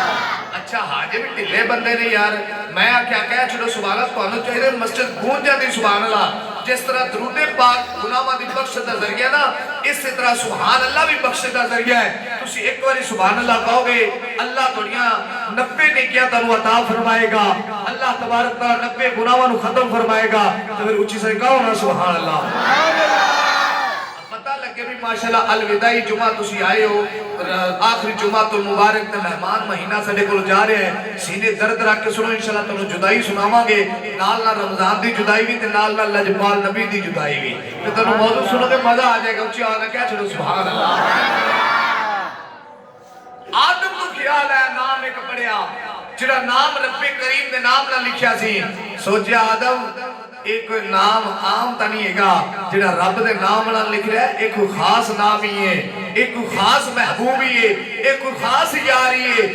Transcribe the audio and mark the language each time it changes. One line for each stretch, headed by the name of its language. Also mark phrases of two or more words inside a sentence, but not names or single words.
Punjabi: ਅੱਛਾ ਹਾਜੇ ਭੀ ਢਿੱਲੇ ਬੰਦੇ ਨੇ ਯਾਰ, ਮੈਂ ਆਖਿਆ ਕਹਿ ਛੱਡੋ
Arabic: سبحان الله,
Punjabi: ਤੁਹਾਨੂੰ ਚਾਹੀਦਾ ਮਸਜਿਦ ਗੂੰਜ ਜਾਂਦੀ
Arabic: سبحان الله.
Punjabi: ਜਿਸ ਤਰ੍ਹਾਂ ਦਰੂਦੇ ਪਾਕ ਗੁਨਾਹਾਂ ਦੀ ਬਖ਼ਸ਼ਿਸ਼ ਦਾ ਜ਼ਰੀਆ ਨਾ, ਇਸ ਤਰ੍ਹਾਂ
Arabic: سبحان الله
Punjabi: ਭੀ ਬਖ਼ਸ਼ਿਸ਼ ਦਾ ਜ਼ਰੀਆ ਹੈ। ਤੁਸੀਂ ਇੱਕ ਬਾਰੀ
Arabic: سبحان الله
Punjabi: ਕਹੋਗੇ ਅੱਲ੍ਹਾ ਤੁਹਾਡੀਆਂ 90 ਨੇਕੀਆਂ ਤੁਹਾਨੂੰ ਅਤਾ ਫ਼ਰਮਾਏਗਾ, ਅੱਲ੍ਹਾ
Arabic: تبارك تعالى
Punjabi: 90 ਗੁਨਾਹਾਂ ਨੂੰ ਖ਼ਤਮ ਫ਼ਰਮਾਏਗਾ। ਤੋ ਫਿਰ ਉੱਚੀ ਸੇ ਕਹੋ ਨਾ
Arabic: سبحان الله.
Punjabi: ਪਤਾ ਲੱਗੇ ਭੀ ਮਾਸ਼ਾਅੱਲ੍ਹਾ ਅਲਵਿਦਾਈ ਜੁੰਮਾ ਤੁਸੀਂ ਆਏ ਹੋ, ਆਖ਼ਰੀ ਜੁੰਮਾ ਤੋ ਮੁਬਾਰਕ ਤੇ ਮਹਿਮਾਨ ਮਹੀਨਾ ਸਾਡੇ ਕੋਲ ਜਾ ਰਹੇ ਹੈਂ, ਸੀਨੇ ਦਰਦ ਰੱਖ ਕੇ ਸੁਣੋ ਇੰਸ਼ਾਅੱਲ੍ਹਾ। ਤੁਹਾਨੂੰ ਜੁਦਾਈ ਸੁਣਾਵਾਂਗੇ, ਨਾਲ ਨਾਲ ਰਮਜ਼ਾਨ ਦੀ ਜੁਦਾਈ ਭੀ ਤੇ ਨਾਲ ਨਾਲ ਲਜਪਾਲ ਨਬੀ ਦੀ ਜੁਦਾਈ ਭੀ, ਤੇ ਤੁਹਾਨੂੰ ਮੌਜੂ ਸੁਣੋ ਕੇ ਮਜ਼ਾ ਆ ਜਾਏਗਾ। ਉੱਚੀ ਆਵਾਜ਼ ਮੇਂ ਕਹਿ ਛੱਡੋ
Arabic: سبحان الله.
Punjabi: ਆਦਮ ਨੂੰ ਖ਼ਿਆਲ ਹੈ ਨਾਮ ਇੱਕ ਪੜ੍ਹਿਆ ਜਿਹੜਾ ਨਾਮ ਰੱਬੇ ਕਰੀਮ ਦੇ ਨਾਮ ਨਾਲ ਲਿਖਿਆ ਸੀ, ਸੋਚਿਆ ਆਦਮ ਇੱਕ ਨਾਮ ਆਮ ਤੋ ਨਹੀਂ ਹੈ ਜਿਹੜਾ ਰੱਬ ਦੇ ਨਾਮ ਨਾਲ ਲਿਖ ਰਿਹਾ ਹੈ, ਇੱਕ ਖ਼ਾਸ ਨਾਮ ਹੀ ਹੈ, ਇੱਕ ਖ਼ਾਸ ਮਹਿਬੂਬ ਹੀ ਹੈ, ਇੱਕ ਖ਼ਾਸ ਯਾਰ ਹੀ ਹੈ।